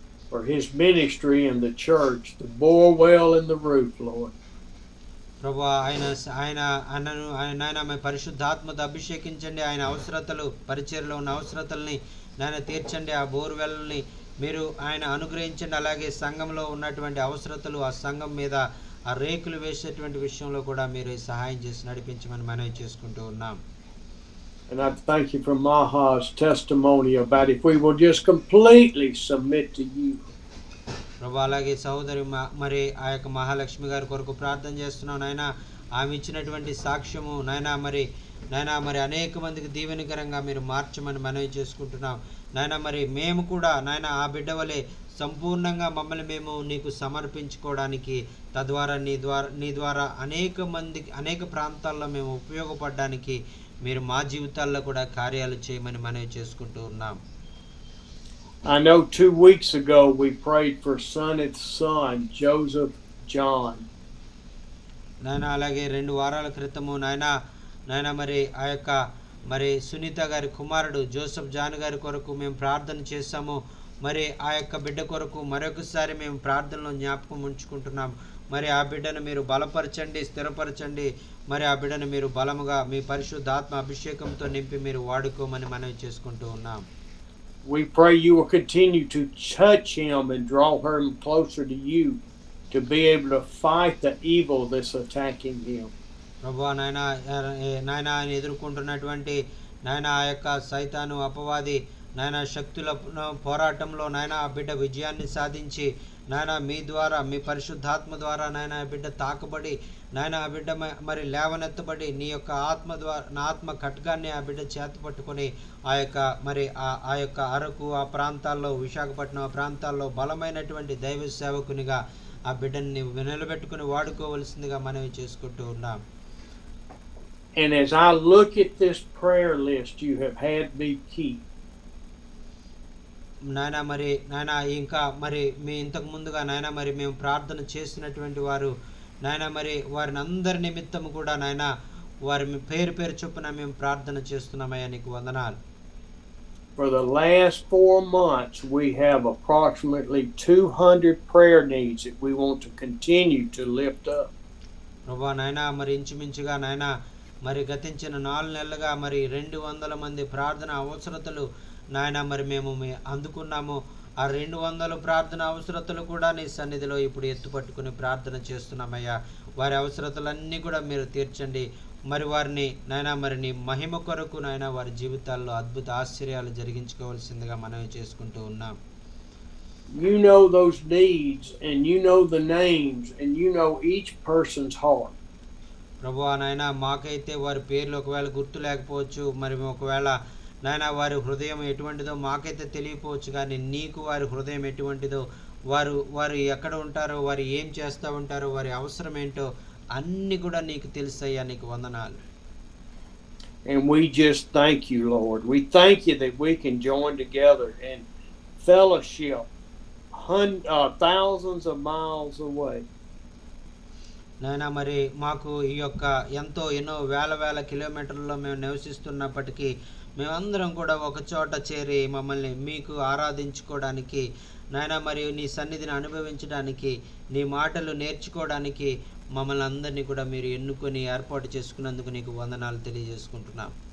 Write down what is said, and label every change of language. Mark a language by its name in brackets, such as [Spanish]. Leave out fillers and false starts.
[English] For his ministry in the church, the bore well in the roof, Lord. [Telugu] ప్రభువా ఆయన పరిశుద్ధాత్మతో అభిషేకించండి. ఆయన అవసరతలు పరిచర్యలో ఉన్న అవసరతల్ని నాయన తీర్చండి. ఆ బోర్వెల్ని మీరు ఆయన అనుగ్రహించండి. అలాగే సంఘంలో ఉన్నటువంటి అవసరతలు ఆ సంఘం మీద ఆ రేకులు వేసేటువంటి విషయంలో కూడా మీరు సహాయం చేసి నడిపించమని మనవి చేసుకుంటూ ఉన్నాం. [English] And I thank you for Maha's testimony about if we will just completely submit to you. [Telugu] ప్రభు అలాగే సహోదరి మరి ఆ యొక్క మహాలక్ష్మి గారి కొరకు ప్రార్థన చేస్తున్నాం నాయన. ఆమె ఇచ్చినటువంటి సాక్ష్యము నాయన మరి అనేక మందికి దీవెనకరంగా మీరు మార్చమని మనవి చేసుకుంటున్నాం నాయన. మరి మేము కూడా నాయన ఆ బిడ్డ వలె సంపూర్ణంగా మమ్మల్ని మేము నీకు సమర్పించుకోవడానికి తద్వారా నీ ద్వారా అనేక ప్రాంతాల్లో మేము ఉపయోగపడడానికి మీరు మా జీవితాల్లో కూడా కార్యాలు చేయమని మనవి చేసుకుంటూ ఉన్నాం. [English] I know 2 weeks ago we prayed for Soneth's son, Joseph John. [Telugu] నాయన అలాగే 2 వారాల క్రితము నాయన మరి ఆ యొక్క మరి సునీత గారి కుమారుడు జోసెఫ్ జాన్ గారి కొరకు మేము ప్రార్థన చేశాము. మరి ఆ యొక్క బిడ్డ కొరకు మరొకసారి మేము ప్రార్థనలో జ్ఞాపకం ఉంచుకుంటున్నాం. మరి ఆ బిడ్డను మీరు బలపరచండి, స్థిరపరచండి. మరి ఆ బిడ్డను మీరు బలముగా మీ పరిశుద్ధాత్మ అభిషేకంతో నింపి మీరు వాడుకోమని మనవి చేసుకుంటూ ఉన్నాం. [English] We pray you will continue to touch him and draw him closer to you to be able to fight the evil that's attacking him. [Telugu] ప్రభువా నాయన ఆయన ఎదుర్కొంటున్నటువంటి నాయన ఆ యొక్క సైతాను అపవాది నాయన శక్తుల పోరాటంలో నాయన ఆ బిడ్డ విజయాన్ని సాధించి నాయన మీ ద్వారా మీ పరిశుద్ధాత్మ ద్వారా నాయన ఆ బిడ్డ తాకబడి నాయన ఆ బిడ్డ మరి లేవనెత్తబడి నీ యొక్క ఆత్మ ద్వారా నా ఆత్మ ఖడ్గాన్ని ఆ బిడ్డ చేతి పట్టుకొని ఆ యొక్క అరకు ఆ ప్రాంతాల్లో విశాఖపట్నం ఆ ప్రాంతాల్లో బలమైనటువంటి దైవ సేవకునిగా ఆ బిడ్డని నీవు నిలబెట్టుకుని వాడుకోవలసిందిగా మనవి చేసుకుంటూ ఉన్నాం. [English] And as I look at this prayer list you have had me keep, [Telugu] నాయన మరి నాయన ఇంకా మరి మీ ఇంతకు ముందుగా నాయన మరి మేము ప్రార్థన చేసినటువంటి వారు నాయన మరి వారిని అందరి నిమిత్తం కూడా నాయన వారి పేరు పేరు చొప్పున మేము ప్రార్థన చేస్తున్నామయ్యా, నీకు వందనాలు. [English] For the last 4 months we have approximately 200 prayer needs that we want to continue to lift up. [Telugu] ప్రభువా నాయన మరి ఇంచుమించుగా నాయన మరి గతించిన 4 నెలలుగా మరి 200 మంది ప్రార్థన అవసరతలు నాయన మరి మేము అందుకున్నాము. ఆ 200 ప్రార్థన అవసరతలు కూడా నీ సన్నిధిలో ఇప్పుడు ఎత్తుపట్టుకుని ప్రార్థన చేస్తున్నామయ్యా. వారి అవసరతలన్నీ కూడా మీరు తీర్చండి. మరి వారిని నాయన మరి నీ మహిమ కొరకు నాయన వారి జీవితాల్లో అద్భుత ఆశ్చర్యాలు జరిగించుకోవాల్సిందిగా మనమే చేసుకుంటూ ఉన్నాం. [English] You know those needs and you know the names and you know each person's heart. [Telugu] ప్రభువా నాయన మాకైతే వారి పేర్లు ఒకవేళ గుర్తు లేకపోవచ్చు, మరి ఒకవేళ నాయన వారి హృదయం ఎటువంటిదో మాకైతే తెలియకపోవచ్చు, కానీ నీకు వారి హృదయం ఎటువంటిదో, వారు ఎక్కడ ఉంటారో, వారు ఏం చేస్తూ ఉంటారో, వారి అవసరం ఏంటో అన్నీ కూడా నీకు తెలుసయ్యా, నీకు వందనాలు. [English] And we just thank you, Lord. We thank you that we can join together and fellowship thousands of miles away. [Telugu] నాయన మరి మాకు ఈ యొక్క ఎన్నో వేల కిలోమీటర్లలో మేము నివసిస్తున్నప్పటికీ మేమందరం కూడా ఒక చోట చేరి మమ్మల్ని మీకు ఆరాధించుకోవడానికి నాయన మరి నీ సన్నిధిని అనుభవించడానికి నీ మాటలు నేర్చుకోవడానికి మమ్మల్ని అందరినీ కూడా మీరు ఎన్నుకొని ఏర్పాటు చేసుకున్నందుకు నీకు వందనాలు తెలియజేసుకుంటున్నాం.